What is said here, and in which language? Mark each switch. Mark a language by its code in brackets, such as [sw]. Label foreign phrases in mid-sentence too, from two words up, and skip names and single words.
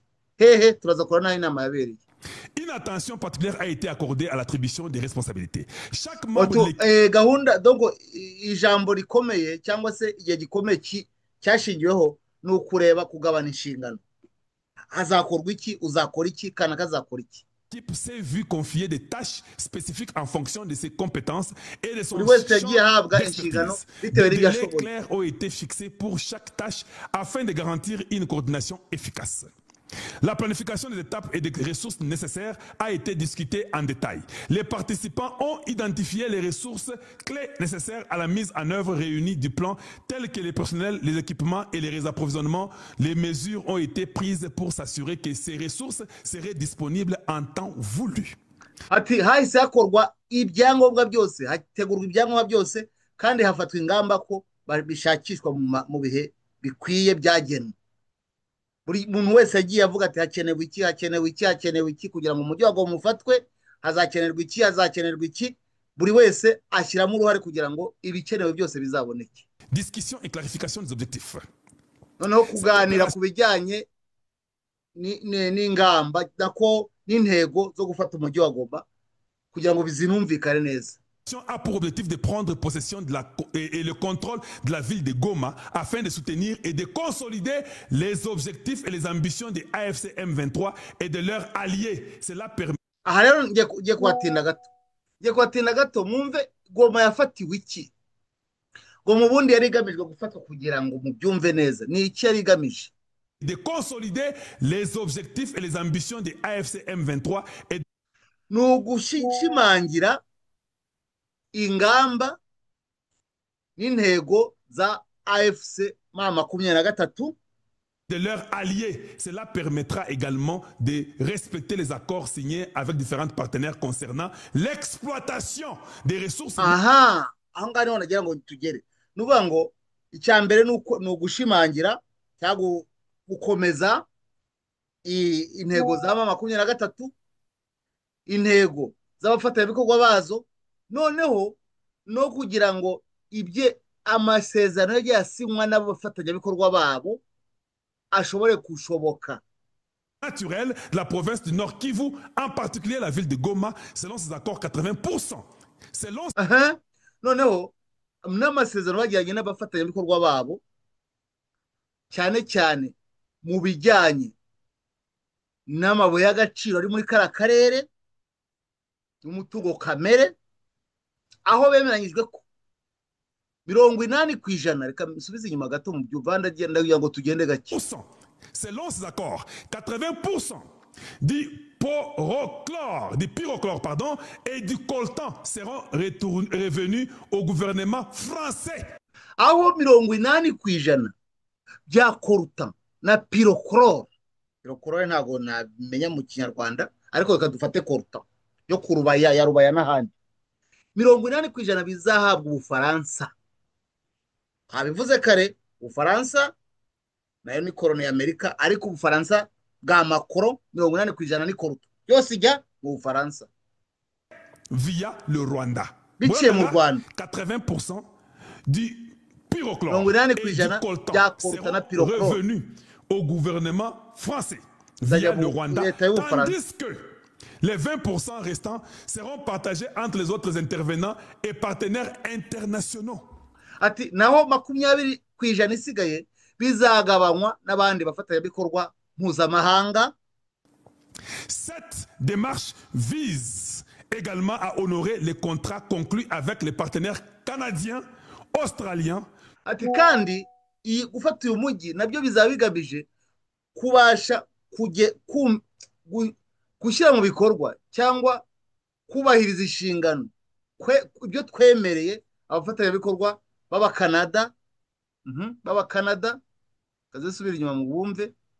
[rw] Turaza kora naho inama yabereye. [fr] Une attention particulière a été accordée à l'attribution des responsabilités. Chaque membre [rw] gahunda donc ijambo rikomeye cyangwa se igihe gikomeye cyashingiweho ni ukureba kugabana inshingano. Hazakorwa iki, uzakora iki, kana kazakora iki. [fr] L'équipe s'est vu confier des tâches spécifiques en fonction de ses compétences et de son champ d'expertise. Des délais clairs ont été fixés pour chaque tâche afin de garantir une coordination efficace. La planification des étapes et des ressources nécessaires a été discutée en détail. Les participants ont identifié les ressources clés nécessaires à la mise en œuvre réunie du plan, telles que les personnels, les équipements et les approvisionnements. Les mesures ont été prises pour s'assurer que ces ressources seraient disponibles en temps voulu. [rw] Ati hahise hakorwa ibyangombwa byose, hategurwa ibyangombwa byose kandi hafatwa ingamba ko bishakishwa mu bihe bikwiye byagenwe. Buri muntu wese yagiye avuga ati hakenewe iki kugira ngo umujyi wa Goma ufatwe, hazakenerwa iki, buri wese ashyiramo uruhare kugira ngo ibikenewe byose bizaboneke. [fr] Discussion et clarification des objectifs. [rw] Noneho kuganira ku bijyanye n'ingamba nako n'intego zo gufata umujyi wa Goma kugira ngo bizinumvikane neza. [fr] a pour objectif de prendre possession et le contrôle de la ville de Goma afin de soutenir et de consolider les objectifs et les ambitions des AFC M23 et de leurs alliés. Cela permet... [rw] aha rero ngiye kuhatinda gato mwumve Goma yafatiwe iki. Goma ubundi yari igamijwe gufatwa kugira ngo mubyumve neza ni iki yari igamije [fr] de consolider les objectifs et les ambitions des AFC M23 et [rw] ni ugushimangira ingamba n'intego za AFC M23 [fr] de leurs alliés. Cela permettra également de respecter les accords signés avec différents partenaires concernant l'exploitation des ressources. [rw] Aha, aho ngaho niho nagira ngo tugere. Nuvuga ngo icya mbere ni ugushimangira cyangwa gukomeza intego za M23, intego z'abafatanyabikorwa bazo, noneho no kugira ngo ibye amasezerano yagiye asinywa n'abafatanyabikorwa babo ashobore kushoboka. [fr] Naturel de la province du Nord Kivu, en particulier la ville de Goma, selon ces accords 80%. Selon [rw] noneho n'amasezerano bagiranye n'abafatanyabikorwa babo cyane cyane mu bijyanye n'amabuye y'agaciro ari muri kara karere n'umutungo kamere, aho bemeranyijwe ko 80%, reka musubize inyuma gato mu byuvanda genda ngo tugende gake. [fr] Selon ces accords, 80% du pyrochlore, pardon, et du coltan seront revenus au gouvernement français. [rw] Aho 80% bya coltan na pyrochlore ntago namenya mu Kinyarwanda, ariko reka dufate coltan yo kurubaya ya rubaya n'ahandi, 80% bizahabwa Ubufaransa. Habivuze kare Ubufaransa nayo ni koloni ya Amerika, ariko Ubufaransa bwa Macron 80% ni coltan yose ijya mu Bufaransa [fr] via le Rwanda. [rw] Biciye mu Rwanda [fr] 80% du pyrochlore et du coltan seront revenus au gouvernement français via le Rwanda, tandis que les 20% restants seront partagés entre les autres intervenants et partenaires internationaux. [rw] Ati naho 20% isigaye bizagabanywa n'abandi bafatanyabikorwa mpuzamahanga. [fr] Cette démarche vise également à honorer les contrats conclus avec les partenaires canadiens, australiens. [rw] Ati kandi iyi gufata uyu mujyi nabyo bizaba bigamije kubasha gushyira mu bikorwa cyangwa kubahiriza inshingano ibyo twemereye abafatanyabikorwa b'Abakanada, kazisubira inyuma mu bumve.